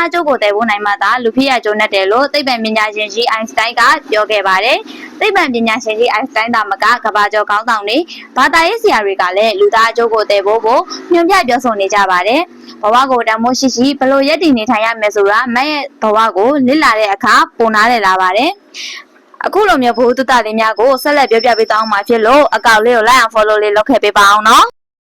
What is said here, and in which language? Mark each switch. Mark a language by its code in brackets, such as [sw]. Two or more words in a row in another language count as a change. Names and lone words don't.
[my] အကျိုးကိုတည်ဖို့နိုင်မှသာလူဖြစ်ရကျိုးနဲ့တယ်လို့သိပ္ပံပညာရှင်ကြီးအိုင်စတိုင်းကပြောခဲ့ပါတယ်။သိပ္ပံပညာရှင်ကြီးအိုင်စတိုင်းသာမကကဘာကျော်ခေါင်းဆောင်တွေဘာသာရေးဆရာတွေကလည်းလူသားအကျိုးကိုတည်ဖို့ကိုညွှန်ပြပြောဆိုနေကြပါတယ်။ဘဝကိုတန်ဖိုးရှိရှိဘလို့ရည်တည်နေထိုင်ရမယ်ဆိုတာမရဲ့ဘဝကိုလစ်လာတဲ့အခါပုံနာတယ်လာပါတယ်။အခုလိုမျိုးဘုသူတလေးများကိုဆက်လက်ပြောပြပေးသွားအောင်မှာဖြစ်လို့အကောင့်လေးကို [en] like and follow [my] လေးလုပ်ခဲ့ပေးပါအောင်နော်။